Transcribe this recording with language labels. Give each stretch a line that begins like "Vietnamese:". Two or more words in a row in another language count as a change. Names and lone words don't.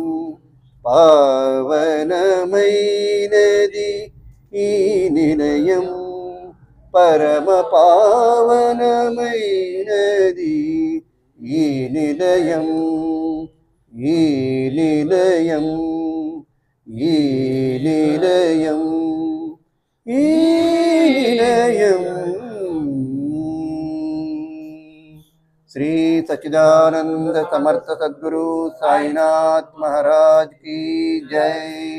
Telugu: పావనమైనది ఈ నిలయం, పరమ పావనమైనది ఈ నిలయం, ఈ నిలయం, ఈ నిలయం, ఈ నిలయం।
Hindi: श्री सच्चिदानंद समर्थ सद्गुरु साईनाथ महाराज की जय।